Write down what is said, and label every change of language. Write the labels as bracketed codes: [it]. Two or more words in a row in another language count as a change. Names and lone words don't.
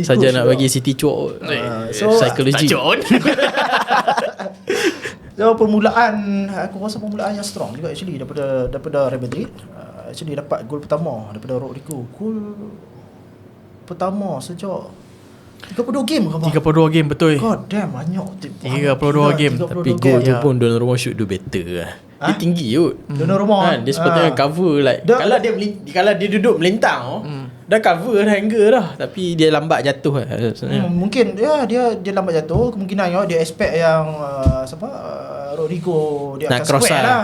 [ms] saja nak bagi City cuak. Psikologi. So permulaan, aku rasa permulaan yang strong juga actually daripada Real Madrid. Actually dapat gol pertama daripada Rodrigo. Gol pertama sejak 32 game ke apa? 32 game betul. [en] God damn, [ms] banyak. 32 game. Tapi gol tu pun Donnarumma [en] shoot do better [ms] lah. Dia tinggi kot. Donnarumma dia sepatutnya [en] cover like [ms] kalau dia duduk melintang dah cover dah angle dah, tapi dia lambat jatuh lah sebenarnya. Mungkin dia lambat jatuh, kemungkinan dia expect yang Rodrigo dia akan square lah.